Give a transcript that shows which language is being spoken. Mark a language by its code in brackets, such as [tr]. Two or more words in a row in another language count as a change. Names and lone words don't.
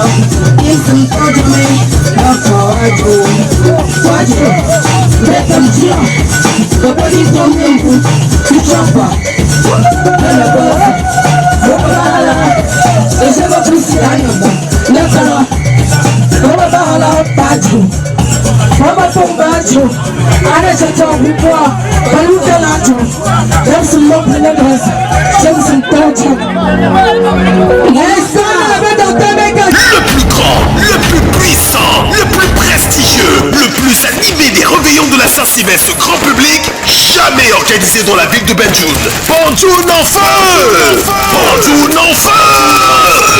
[en] Yes, I'm talking watch it, let them jump. The body don't move, you jump up. And the body, it's never pussy, I know. Never, Mama Pombacho, Anachata Hupua, Palutalacho, Jameson Mopinas, Jameson Tojo. Yes, [fr] le plus grand, le plus puissant, le plus prestigieux, le plus animé des réveillons de la Saint-Sylvestre grand public, jamais organisé dans la ville de Banjul. Banjul en feu! Banjul en feu!